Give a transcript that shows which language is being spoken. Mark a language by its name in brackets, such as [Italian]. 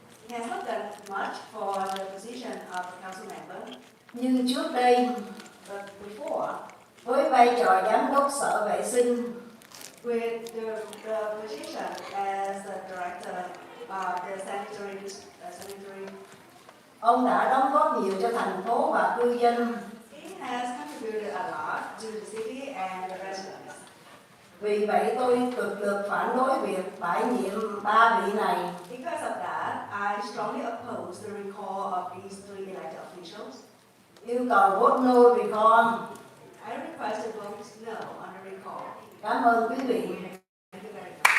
[English] He has not done much for the position of a council member. [Vietnamese] Nhưng trước đây, [English] but before, [Vietnamese] với vai trò giám đốc sở vệ sinh, [English] with the position as the director the sanitary. [Vietnamese] Ông đã đóng góp nhiều cho thành phố và cư dân. [English] He has contributed a lot to the city and the residents. [Vietnamese] Vì vậy tôi cực lực phản đối việc bãi nhiệm 3 vị này. [English] Because of that, I strongly oppose the recall of these 3 elected officials. [Vietnamese] Yêu cầu [English] vote no recall. I request a vote no on the recall. [Vietnamese] Cảm ơn quý vị. [English] Thank you very much.